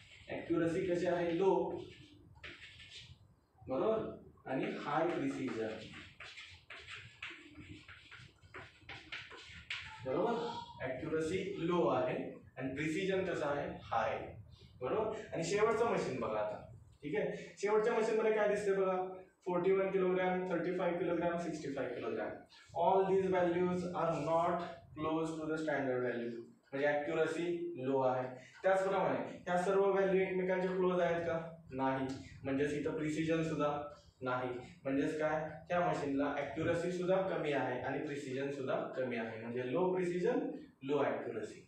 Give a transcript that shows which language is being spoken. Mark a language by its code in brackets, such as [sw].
[mr] Accuracy कशी आहे? Low. बरोबर, आणि हाय प्रिसिजन. बरोबर, ॲक्युरसी लो आहे आणि प्रिसिजन कसं आहे? हाय. बरोबर, आणि शेवटचं मशीन बघा आता. ठीक आहे, शेवटच्या मशीन मध्ये काय दिसते बघा? 41 kilogram, 35 kilogram, 65 kilogram. [en] all these values are not close to the standard value, [mr] म्हणजे ॲक्युरसी लो आहे. त्याचप्रमाणे ह्या सर्व व्हॅल्यू एकमेकांच्या क्लोज आहेत का? नाही, म्हणजेच इथं प्रिसिजन सुद्धा नाही. म्हणजेच काय? त्या मशीनला ॲक्युरसी सुद्धा कमी आहे आणि प्रिसिजन सुद्धा कमी आहे, म्हणजे लो प्रिसिजन लो ॲक्युरसी.